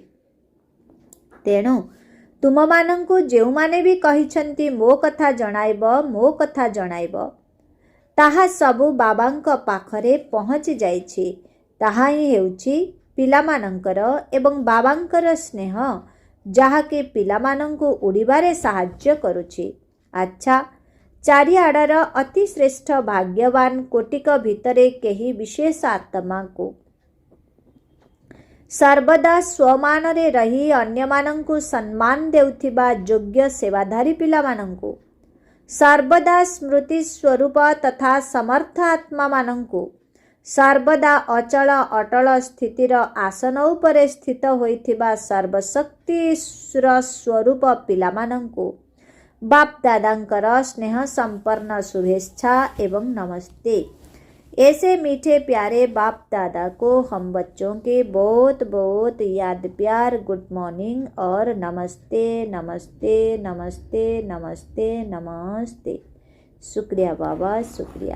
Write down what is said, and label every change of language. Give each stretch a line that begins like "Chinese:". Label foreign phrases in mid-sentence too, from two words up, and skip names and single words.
Odia: ତେଣୁ ତୁମମାନଙ୍କୁ ଯେଉଁମାନେ ବି କହିଛନ୍ତି ମୋ କଥା ଜଣାଇବ, ତାହା ସବୁ ବାବାଙ୍କ ପାଖରେ ପହଞ୍ଚି ଯାଇଛି। ତାହା ହିଁ ହେଉଛି ପିଲାମାନଙ୍କର ଏବଂ ବାବାଙ୍କର ସ୍ନେହ, ଯାହାକି ପିଲାମାନଙ୍କୁ ଉଡ଼ିବାରେ ସାହାଯ୍ୟ କରୁଛି। ଅଚ୍ଛା, ଚାରିଆଡ଼ର ଅତି ଶ୍ରେଷ୍ଠ ଭାଗ୍ୟବାନ କୋଟିକ ଭିତରେ କେହି ବିଶେଷ ଆତ୍ମା କୁ ସର୍ବଦା ସ୍ୱମାନରେ ରହି ଅନ୍ୟମାନଙ୍କୁ ସମ୍ମାନ ଦେଉଥିବା ଯୋଗ୍ୟ ସେବାଧାରୀ ପିଲାମାନଙ୍କୁ, ସର୍ବଦା ସ୍ମୃତି ସ୍ୱରୂପ ତଥା ସମର୍ଥ ଆତ୍ମା ମାନଙ୍କୁ, ସର୍ବଦା ଅଚଳ ଅଟଳ ସ୍ଥିତିର ଆସନ ଉପରେ ସ୍ଥିତ ହୋଇଥିବା ସର୍ବଶକ୍ତିର ସ୍ୱରୂପ ପିଲାମାନଙ୍କୁ ବାପ ଦାଦାଙ୍କର ସ୍ନେହ ସମ୍ପନ୍ନ ଶୁଭେଚ୍ଛା ଏବଂ ନମସ୍ତେ।
Hindi: ऐसे मीठे प्यारे बाप दादा को हम बच्चों के बहुत बहुत याद प्यार
English: good morning
Hindi: और नमस्ते नमस्ते नमस्ते नमस्ते नमस्ते। शुक्रिया बाबा, शुक्रिया।